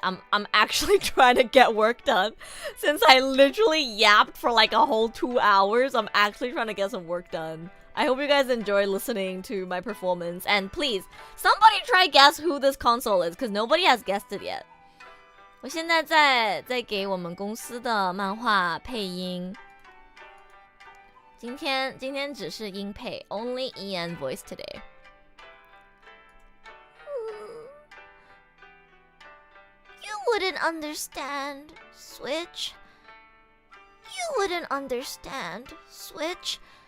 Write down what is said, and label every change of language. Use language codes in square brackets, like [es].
[en] I'm actually trying to get work done. Since I literally yapped for like a whole 2 hours, I'm actually trying to get some work done. I hope you guys enjoy listening to my performance. And please, somebody try guess who this console is, because nobody has guessed it yet. [zh] 我现在在给我们公司的漫画配音。今天只是音配 ， [en] only EN voice today. You wouldn't understand, Switch. You wouldn't understand, Switch.